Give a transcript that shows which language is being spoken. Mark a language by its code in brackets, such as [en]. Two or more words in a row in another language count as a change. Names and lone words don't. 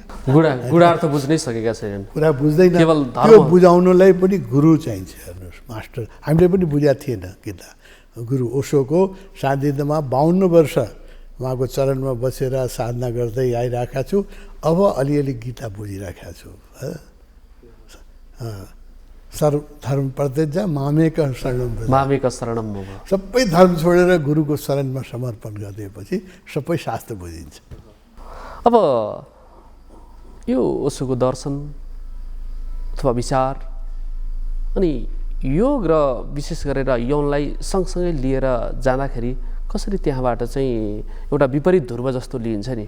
[ne] गुडा अर्थ बुझ्नै सकेका छैनन्, कुरा बुझ्दैन। केवल त्यो बुझाउनलाई पनि गुरु चाहिन्छ। हेर्नुहोस्, मास्टर हामीले पनि बुझाएको थिएन गीता। गुरु ओशोको सान्निध्यमा 52 वर्ष उहाँको चरणमा बसेर साधना गर्दै आइरहेका छु। अब अलिअलि गीता बुझिरहेका छु। [sa] सर्वधर्म परित्यज्य मामेक शरणं व्रज। मामेक शरणं मम। [ne] सबै धर्म छोडेर गुरुको शरणमा समर्पण गरिदिएपछि सबै शास्त्र बुझिन्छ। अब यो ओशोको दर्शन अथवा विचार अनि योग र विशेष गरेर यौनलाई सँगसँगै लिएर जाँदाखेरि कसरी त्यहाँबाट चाहिँ एउटा विपरीत ध्रुव जस्तो लिइन्छ नि।